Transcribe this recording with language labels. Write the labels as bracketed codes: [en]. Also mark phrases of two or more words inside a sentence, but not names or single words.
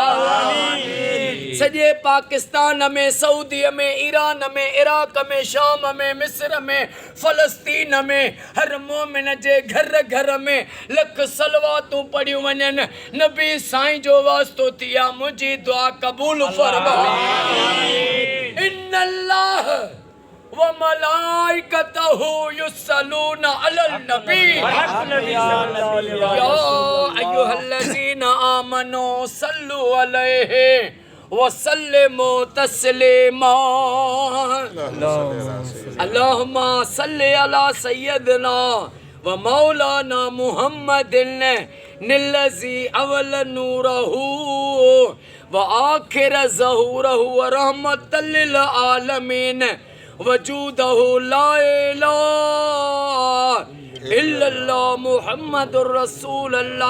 [sd] सॼे पाकिस्तान में सऊदी में ईरान में इराक में शाम में मिस्र में फ़लस्तीन में हर मोमिन जे घर घर में लख सलवातूं पढ़ियूं वञनि नबी साईं जो वास्तो थिया मुंहिंजी दुआ क़बूल फरमा। [ar] إن الله وملائكته يصلون على النبي يا أيها الذين آمنوا صلوا عليه وسلموا تسليما. اللهم صل على سيدنا ومولانا محمد الذي أول نوره وآخر ظهوره ورحمة للعالمين وجوده لا إله إلا الله محمد رسول الله.